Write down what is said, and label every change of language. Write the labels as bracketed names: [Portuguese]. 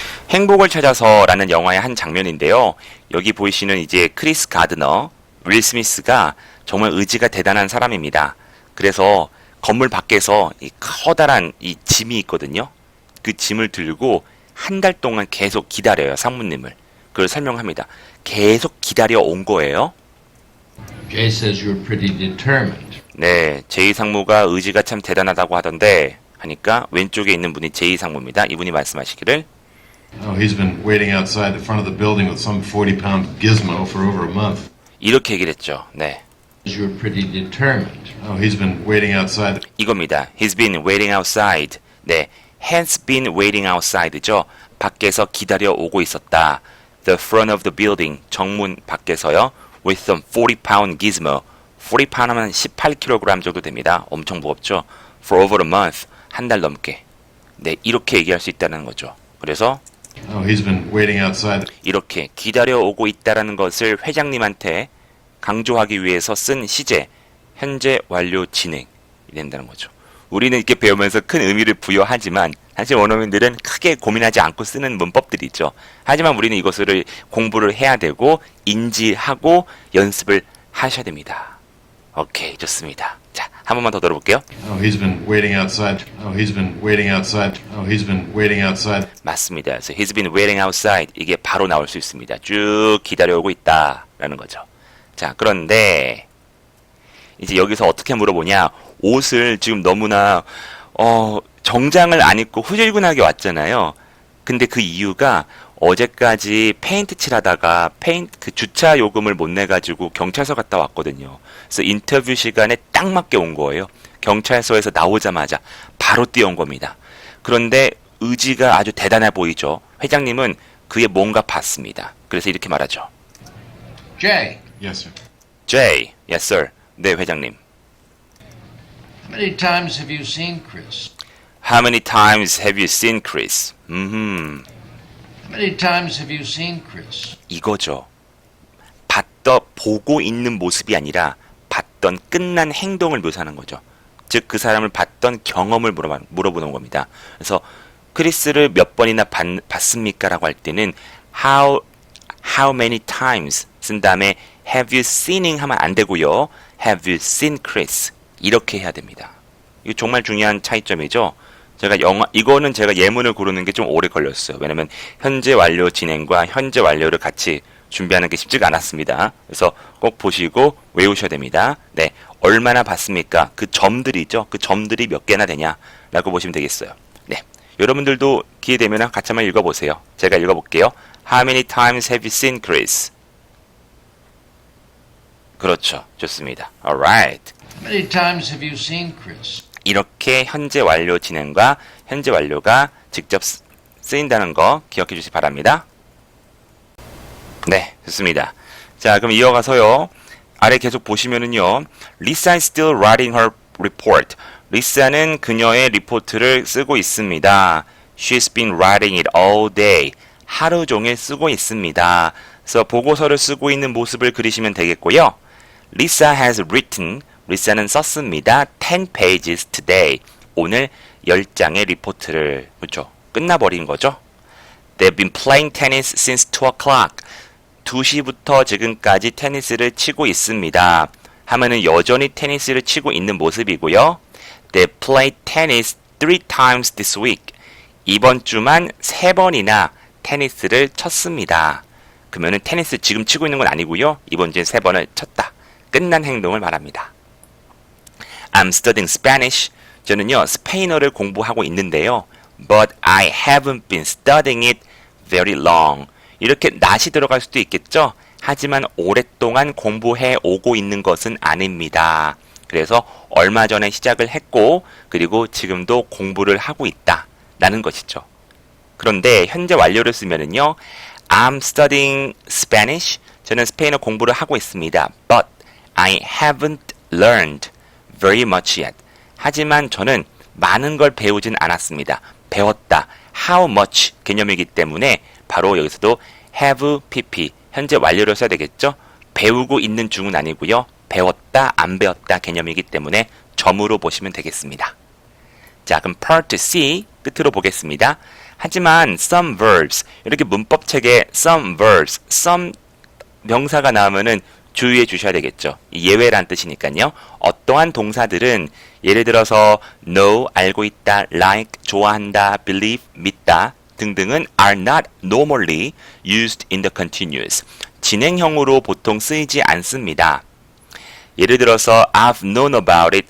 [Korean] 행복을 찾아서라는 영화의 한 장면인데요. 여기 보이시는 이제 크리스 가드너, 윌 스미스가 정말 의지가 대단한 사람입니다. 그래서 건물 밖에서 이 커다란 이 짐이 있거든요. 그 짐을 들고 한 달 동안 계속 기다려요, 상무님을. 그걸 설명합니다. 계속 기다려 온 거예요. [English] Jay says you're pretty determined. [Korean] 네, 제이 상무가 의지가 참 대단하다고 하던데 하니까 왼쪽에 있는 분이 제이 상무입니다. 이분이 말씀하시기를 [English] Oh, he's been waiting outside the front of the building with some 40-pound gizmo for over a month. [Korean] 이렇게 얘기를 했죠. 네, [English] You're pretty determined. Oh, he's been waiting outside. [Korean] 이겁니다. [English] He's been waiting outside. 네, has been waiting outside죠. [Korean] 밖에서 기다려 오고 있었다. [English] The front of the building, [Korean] 정문 밖에서요. [English] With some 40-pound gizmo. [Korean] 40pound 하면 18kg 정도 됩니다. 엄청 무겁죠. [English] For over a month, [Korean] 한 달 넘게. 네, 이렇게 얘기할 수 있다는 거죠. 그래서 [English] Oh, he's been waiting outside. [Korean] 이렇게 기다려 오고 있다라는 것을 회장님한테 강조하기 위해서 쓴 시제, 현재 완료 진행이 된다는 거죠. 우리는 이렇게 배우면서 큰 의미를 부여하지만 사실 원어민들은 크게 고민하지 않고 쓰는 문법들이죠. 하지만 우리는 이것을 공부를 해야 되고 인지하고 연습을 하셔야 됩니다. 오케이, 좋습니다. 자, 한 번만 더 들어볼게요. [English] Oh, he's been waiting outside. Oh, he's been waiting outside. Oh, he's been waiting outside. [Korean] 맞습니다. [English] 그래서 he's been waiting outside. [Korean] 이게 바로 나올 수 있습니다. 쭉 기다려오고 있다라는 거죠. 자, 그런데 이제 여기서 어떻게 물어보냐. 옷을 지금 너무나 정장을 안 입고 후줄근하게 왔잖아요. 근데 그 이유가 어제까지 페인트 칠하다가 그 주차 요금을 못 내가지고 경찰서 갔다 왔거든요. 그래서 인터뷰 시간에 딱 맞게 온 거예요. 경찰서에서 나오자마자 바로 뛰어온 겁니다. 그런데 의지가 아주 대단해 보이죠. 회장님은 그의 뭔가 봤습니다. 그래서 이렇게 말하죠. [English] Jay, Yes, sir. Jay, yes sir. [Korean] 네, 회장님. [English] how many times have you seen Chris? How many times have you seen Chris? How many times have you seen Chris? [Korean] 이거죠. 보고 있는 모습이 아니라 봤던 끝난 행동을 묘사하는 거죠. 즉 그 사람을 봤던 경험을 물어보는 겁니다. 그래서 크리스를 몇 번이나 봤습니까? 라고 할 때는 [English] how many times [Korean] 쓴 다음에 [English] have you seening [Korean] 하면 안 되고요. [English] have you seen Chris? [Korean] 이렇게 해야 됩니다. 이거 정말 중요한 차이점이죠. 이거는 제가 예문을 고르는 게 좀 오래 걸렸어요. 왜냐면 현재 완료 진행과 현재 완료를 같이 준비하는 게 쉽지가 않았습니다. 그래서 꼭 보시고 외우셔야 됩니다. 네, 얼마나 봤습니까? 그 점들이죠. 그 점들이 몇 개나 되냐라고 보시면 되겠어요. 네, 여러분들도 기회 되면 같이 한번 읽어보세요. 제가 읽어볼게요. [English] How many times have you seen Chris? [Korean] 그렇죠, 좋습니다. [English] Alright. How many times have you seen Chris? [Korean] 이렇게 현재 완료 진행과 현재 완료가 직접 쓰인다는 거 기억해 주시기 바랍니다. 네, 좋습니다. 자, 그럼 이어가서요. 아래 계속 보시면은요. [English] Lisa is still writing her report. [Korean] 리사는 그녀의 리포트를 쓰고 있습니다. [English] She's been writing it all day. [Korean] 하루 종일 쓰고 있습니다. 그래서 보고서를 쓰고 있는 모습을 그리시면 되겠고요. [English] Lisa has written. [Korean] 리사는 썼습니다. [English] 10 pages today. [Korean] 오늘 10장의 리포트를 그렇죠. 끝나버린 거죠. [English] They've been playing tennis since 2 o'clock. [Korean] 2시부터 지금까지 테니스를 치고 있습니다. 하면은 여전히 테니스를 치고 있는 모습이고요. [English] They played tennis 3 times this week. [Korean] 이번 주만 3번이나 테니스를 쳤습니다. 그러면은 테니스 지금 치고 있는 건 아니고요. 이번 주에 3번을 쳤다. 끝난 행동을 말합니다. [English] I'm studying Spanish. [Korean] 저는요, 스페인어를 공부하고 있는데요. [English] But I haven't been studying it very long. [Korean] 이렇게 not이 들어갈 수도 있겠죠? 하지만 오랫동안 공부해 오고 있는 것은 아닙니다. 그래서 얼마 전에 시작을 했고, 그리고 지금도 공부를 하고 있다. 라는 것이죠. 그런데 현재 완료를 쓰면은요, [English] I'm studying Spanish. [Korean] 저는 스페인어 공부를 하고 있습니다. [English] But I haven't learned very much yet. [Korean] 하지만 저는 많은 걸 배우진 않았습니다. 배웠다. How much 개념이기 때문에 바로 여기서도 have pp 현재 완료를 써야 되겠죠. 배우고 있는 중은 아니고요. 배웠다, 안 배웠다 개념이기 때문에 점으로 보시면 되겠습니다. 자, 그럼 part C 끝으로 보겠습니다. 하지만 some verbs 이렇게 문법책에 some verbs, some 명사가 나오면은 주의해 주셔야 되겠죠. 예외란 뜻이니까요. 어떠한 동사들은 예를 들어서 [English] know, [Korean] 알고 있다, [English] like, [Korean] 좋아한다, [English] believe, [Korean] 믿다 등등은 [English] are not normally used in the continuous. [Korean] 진행형으로 보통 쓰이지 않습니다. 예를 들어서 [English] I've known about it.